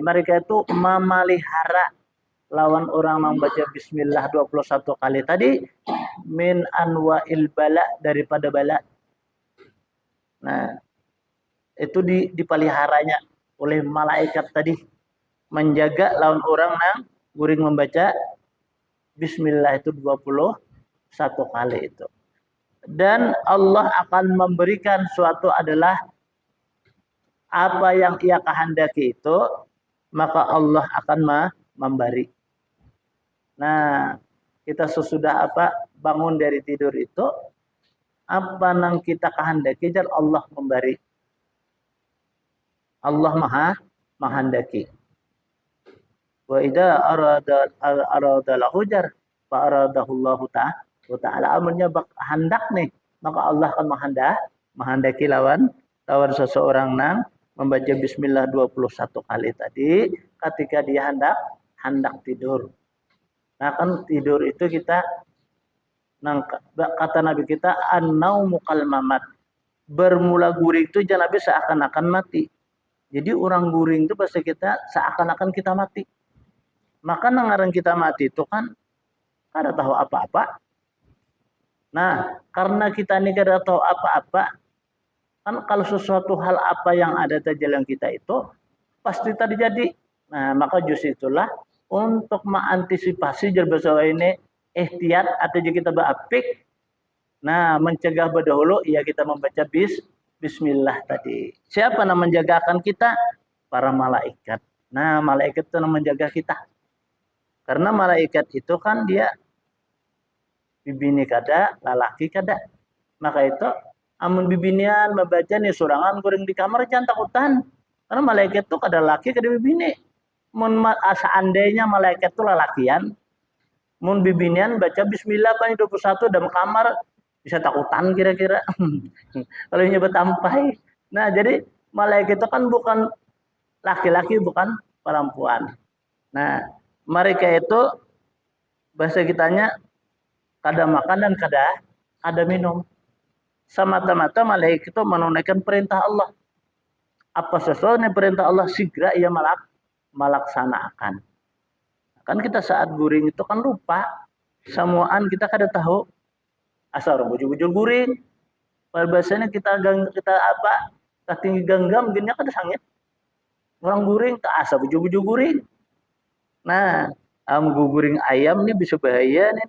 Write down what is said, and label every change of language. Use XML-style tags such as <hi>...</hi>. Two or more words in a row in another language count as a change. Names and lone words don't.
<id>Mereka itu memelihara lawan orang membaca bismillah 21 kali tadi</id> <ar>min anwa'il bala</ar> <id>daripada bala.</id> <bjn>Nah, itu dipeliharanya oleh malaikat tadi menjaga lawan orang yang guring membaca bismillah itu 21 kali itu.</bjn> <id>Dan Allah akan memberikan suatu adalah apa yang ia kehendaki itu, maka Allah akan memberi. Nah, kita sesudah bangun dari tidur itu, apa yang kita kehendaki dan Allah memberi. Allah maha menghendaki.</id> <ar>Wa idza arada lahu jar fa aradahu Allah ta'ala.</ar> <bjn>Amunnya hendak nih, maka Allah akan menghendaki lawan seseorang nang membaca bismillah 21 kali tadi ketika dia hendak tidur.</bjn> <id>Nah kan tidur itu kita kata Nabi kita</id> <ar>an-naumu kal mamat.</ar> <bjn>Bermula guring itu jangan Nabi seakan-akan mati. Jadi orang guring itu bahasa kita seakan-akan kita mati. Maka nangaran kita mati itu kan kada tahu apa-apa. Nah, karena kita ini kada tahu apa-apa,</bjn> <id>kan kalau sesuatu hal apa yang ada di dalam kita itu pasti terjadi. Nah, maka justru itulah untuk mengantisipasi bahasa ini ihtiyat atau kita berapik. Nah, mencegah berdahulu ya kita membaca bismillah tadi. Siapa yang menjagakan kita? Para malaikat. Nah, malaikat itu yang menjaga kita.</id> <bjn>Karena malaikat itu kan dia bibini kada, lalaki kada. Maka itu amun bibinian membaca nih sorangan goreng di kamar jangan takutan. Karena malaikat itu kada laki kada bibini. Mun seandainya malaikat itu lalakian, mun bibinian baca bismillah pan 21 dalam kamar bisa takutan kira-kira. Kalau nyebut ampai.</bjn> <id>Nah, jadi malaikat itu kan bukan laki-laki, bukan perempuan.</id> <bjn>Nah, mereka itu bahasa kitanya kada makan dan kada minum.</bjn> <id>Semata-mata malaikat itu menunaikan perintah Allah. Apa sesuatu perintah Allah segera ia melaksanakan.</id> <bjn>Kan kita saat guring itu kan lupa. Semuaan kita kada tahu. Asal bujur-bujur guring. Bahasanya kita tinggi genggam gini kada sangit. Orang guring tak asa bujur-bujur guring. Nah, guguring ayam nih bisa bahaya nih.</bjn>